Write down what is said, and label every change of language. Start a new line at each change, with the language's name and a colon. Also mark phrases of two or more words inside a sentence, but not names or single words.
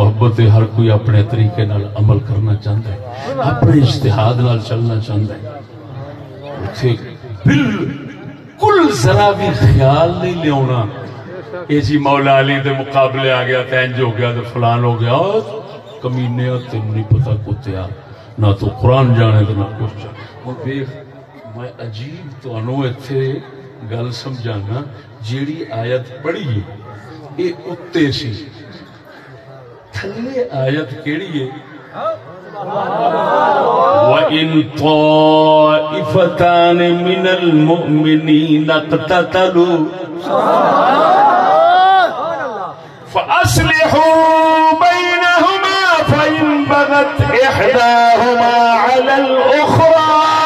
Punjabi: محبت دے ہر کوئی اپنے طریقے نال عمل کرنا چاہتا ہے اپنے اجتہاد نال چلنا چاہتا ہے اتھے بالکل ذرا بھی خیال نہیں لیونا یہ جی مولا علی دے مقابلے آ گیا تینج ہو گیا تو فلان ہو گیا کمینے تین نہیں پتا کتیا نہ تو قرآن جانے تو نہ کچھ جانے میں عجیب تو انو اتھے گل سمجھانا جیڑی آیت پڑھی ہے یہ اتے سی تھلے آیت کیڑی ہے
Arabic: وَإِن طَائِفَتَانِ مِنَ الْمُؤْمِنِينَ اقْتَتَلُوا فَأَصْلِحُوا بَيْنَهُمَا فَإِن بَغَتْ إِحْدَاهُمَا عَلَى الْأُخْرَى